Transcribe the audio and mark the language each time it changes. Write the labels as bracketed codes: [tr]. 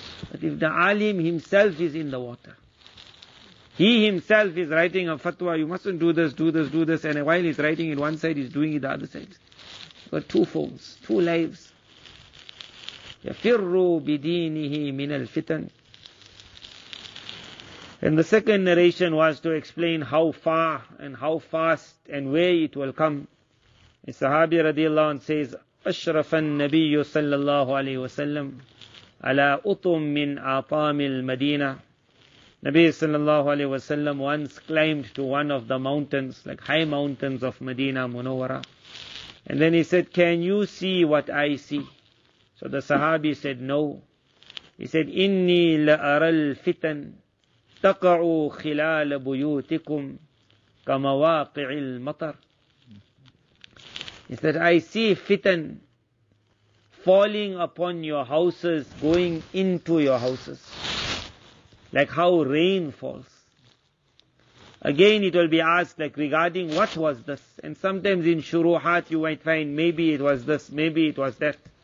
[en] But if the alim himself is in the water, he himself is writing a fatwa, you mustn't do this, do this, do this, and while he's writing it one side, he's doing it the other side. Got two phones, two lives. [ar] يَفِرُّ بِدِينِهِ مِنَ الْفِتَنِ. [en] And the second narration was to explain how far and how fast and where it will come. The Sahabi radiallahu anhu says, [ar] أشرف النبي صلى الله عليه وسلم على أطم من آطام المدينة. [en] Nabi sallallahu alayhi wa sallam once climbed to one of the mountains, like high mountains of Medina Munawwara. And then he said, can you see what I see? So the Sahabi said, no. He said, [ar] إِنِّي لَأَرَى الْفِتَنِ تَقَعُوا خِلَالَ بُيُوتِكُمْ كَمَوَاقِعِ الْمَطَرِ. [en] He said, I see fitan falling upon your houses, going into your houses. Like how rain falls. Again it will be asked like regarding what was this. And sometimes in shuruhat you might find maybe it was this, maybe it was that.